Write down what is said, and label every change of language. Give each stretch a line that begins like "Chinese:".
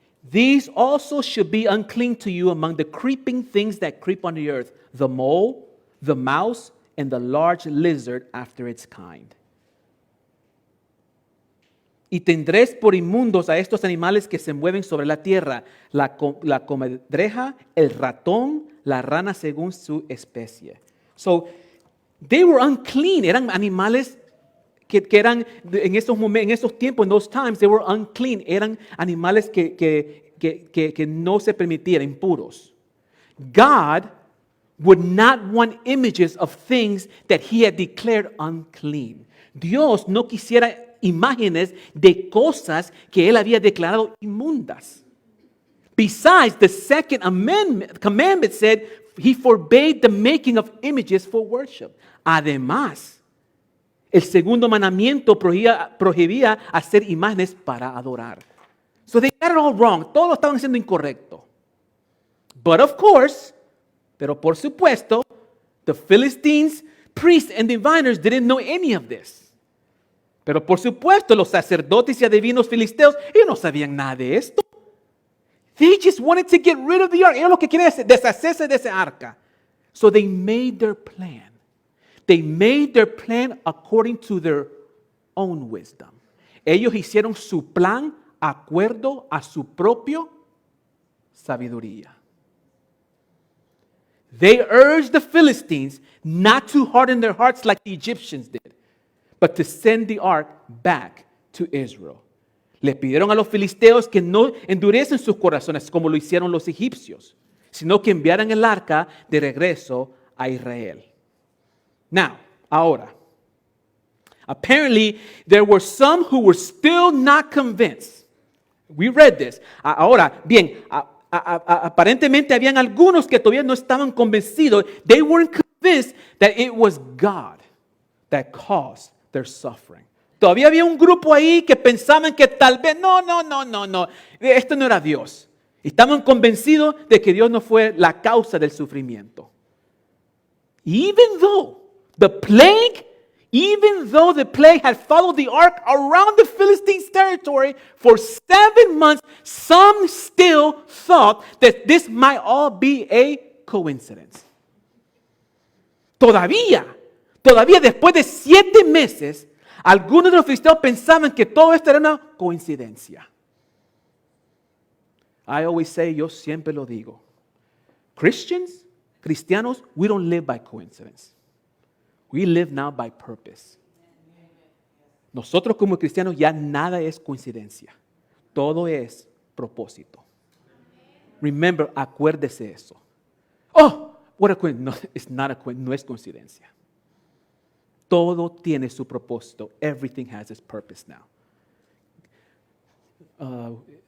English: These also should be unclean to you among the creeping things that creep on the earth, the mole, the mouse, and the large lizard after its kind.
Spanish: Y tendréis por inmundos a estos animales que se mueven sobre la tierra, la comadreja, el ratón, la rana según su especie.
English: So, they were unclean,
Spanish: eran animales que eran en esos tiempos,
English: in those times, they were unclean.
Spanish: Eran animales que no se permitían, impuros.
English: God would not want images of things that he had declared unclean.
Spanish: Dios no quisiera imágenes de cosas que él había declarado inmundas.
English: Besides, the second commandment said he forbade the making of images for worship.
Spanish: Además, el segundo mandamiento prohibía hacer imágenes para adorar.
English: So they got it all wrong.
Spanish: Todos lo estaban haciendo incorrecto.
English: But of course,
Spanish: pero por supuesto,
English: the Philistines, priests and diviners didn't know any of this.
Spanish: Pero por supuesto, los sacerdotes y adivinos filisteos, ellos no sabían nada de esto.
English: They just wanted to get rid of the ark.
Spanish: Ellos lo que quieren es deshacerse de ese arca.
English: So they made their plan. They made their plan according to their own wisdom.
Spanish: Ellos hicieron su plan acuerdo a su propia sabiduría.
English: They urged the Philistines not to harden their hearts like the Egyptians did, but to send the ark back to Israel.
Spanish: Le pidieron a los filisteos que no endurecen sus corazones como lo hicieron los egipcios, sino que enviaran el arca de regreso a Israel.
English: Now,
Spanish: ahora,
English: apparently there were some who were still not convinced. We read this.
Spanish: Ahora, bien, aparentemente habían algunos que todavía no estaban convencidos.
English: They weren't convinced that it was God that caused their suffering.
Spanish: Todavía había un grupo ahí que pensaban que tal vez, no, esto no era Dios. Estaban convencidos de que Dios no fue la causa del sufrimiento.
English: Even though the plague had followed the ark around the Philistines' territory for 7 months, some still thought that this might all be a coincidence.
Spanish: Todavía después de 7 meses, algunos de los filisteos pensaban que todo esto era una coincidencia.
English: I always say,
Spanish: yo siempre lo digo, cristianos,
English: we don't live by coincidence. We live now by purpose.
Spanish: Nosotros como cristianos ya nada es coincidencia. Todo es propósito.
English: Remember,
Spanish: acuérdese eso.
English: Oh, what a coincidence. No, it's not a coincidence.
Spanish: No es coincidencia. Todo tiene su propósito.
English: Everything has its purpose now.